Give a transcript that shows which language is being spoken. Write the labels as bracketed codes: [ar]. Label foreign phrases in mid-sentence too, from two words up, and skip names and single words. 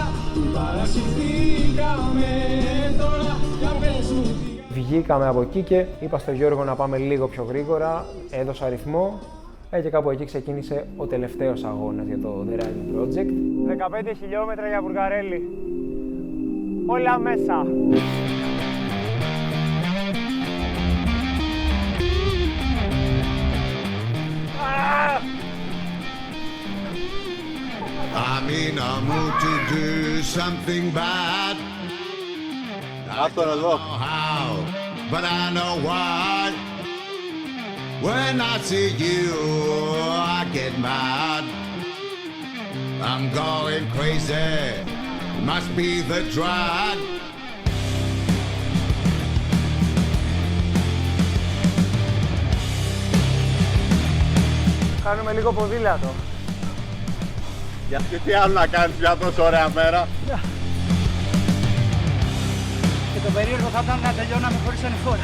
[el] Που παρασυρθήκαμε τώρα. Για πες μου τι. Βγήκαμε από εκεί και είπα στο Γιώργο να πάμε λίγο πιο γρήγορα, έδωσα αριθμό και κάπου εκεί ξεκίνησε ο τελευταίος αγώνας για το The Riding Project. 15 χιλιόμετρα για Βουλγαρέλι. Όλα μέσα. [en] I'm in a mood to do something bad. I don't know how, but I know why. When I see you, I get mad. I'm going crazy, must be the drug. [el] Κάνουμε λίγο ποδήλατο. Γιατί τι άλλο να κάνεις μια τόσο ωραία μέρα. Και το περίεργο θα ήταν να τελειώναμε χωρίς ανηφόρα.